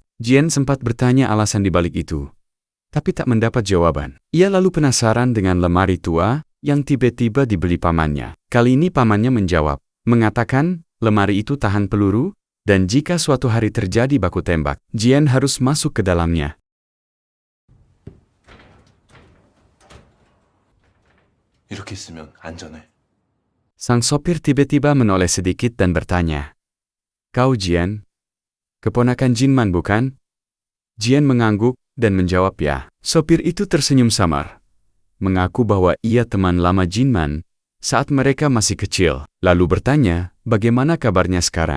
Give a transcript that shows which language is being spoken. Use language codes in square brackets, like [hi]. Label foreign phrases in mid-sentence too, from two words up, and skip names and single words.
[id] Jian sempat bertanya alasan di balik itu, tapi tak mendapat jawaban. Ia lalu penasaran dengan lemari tua yang tiba-tiba dibeli pamannya. Kali ini pamannya menjawab, mengatakan lemari itu tahan peluru, dan jika suatu hari terjadi baku tembak, Jian harus masuk ke dalamnya. [ko] 이렇게 있으면 안전해. [id] Sang sopir tiba-tiba menoleh sedikit dan bertanya, "Kau Jian? Keponakan Jinman bukan?" Jian mengangguk dan menjawab ya. Sopir itu tersenyum samar, mengaku bahwa ia teman lama Jinman saat mereka masih kecil, lalu bertanya, "Bagaimana kabarnya sekarang?"